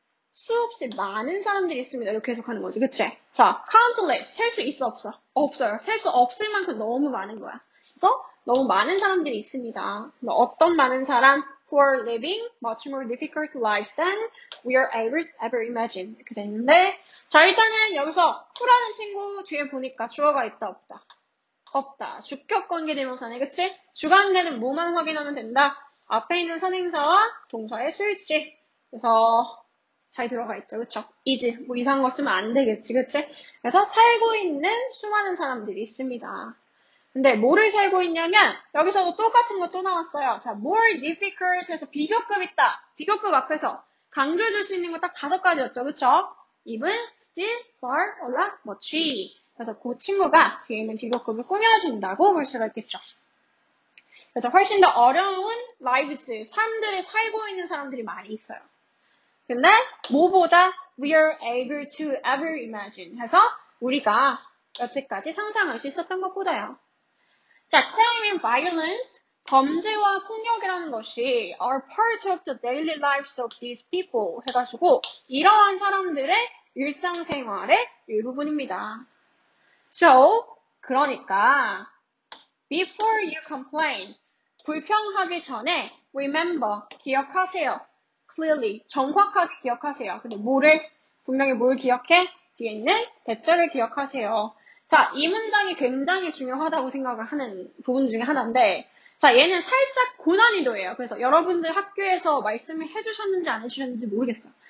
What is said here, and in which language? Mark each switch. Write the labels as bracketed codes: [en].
[ko] 수없이 많은 사람들이 있습니다. 이렇게 해석하는 거지, 그치? 자, countless, 셀 수 있어, 없어? 없어요. 셀 수 없을 만큼 너무 많은 거야. 그래서 너무 많은 사람들이 있습니다. 어떤 많은 사람? [en] who are living much more difficult lives than we are ever imagine. [ko] 이렇게 됐는데, 자, 일단은 여기서 who라는 친구 뒤에 보니까 주어가 있다, 없다? 없다. 주격 관계 대명사네, 그치? 주관계는 뭐만 확인하면 된다? 앞에 있는 선행사와 동사의 수일치. 그래서 잘 들어가 있죠, 그쵸? is, 뭐 이상한 거 쓰면 안 되겠지, 그치? 그래서 살고 있는 수많은 사람들이 있습니다. 근데 뭐를 살고 있냐면 여기서도 똑같은 거 또 나왔어요. 자, more difficult 해서 비교급 있다. 비교급 앞에서 강조해줄 수 있는 거 딱 5가지였죠, 그쵸? [en] even, still, far, a lot, much. [ko] 그래서 그 친구가 뒤에 있는 비교급을 꾸며준다고 볼 수가 있겠죠. 그래서 훨씬 더 어려운 lives, 삶들을 살고 있는 사람들이 많이 있어요. 근데 뭐보다 [en] we are able to ever imagine [ko] 해서 우리가 여태까지 상상할 수 있었던 것보다요. [en] 자, crime and violence, [ko] 범죄와 폭력이라는 것이 [en] are part of the daily lives of these people [ko] 해가지고 이러한 사람들의 일상생활의 일부분입니다. [en] So, [ko] 그러니까 [en] before you complain, [ko] 불평하기 전에 [en] remember, [ko] 기억하세요. clearly, 정확하게 기억하세요. 근데 분명히 뭘 기억해? 뒤에 있는 대절을 기억하세요. 자, 이 문장이 굉장히 중요하다고 생각을 하는 부분 중에 하나인데, 자, 얘는 살짝 고난이도예요. 그래서 여러분들 학교에서 말씀을 해주셨는지 안 해주셨는지 모르겠어요.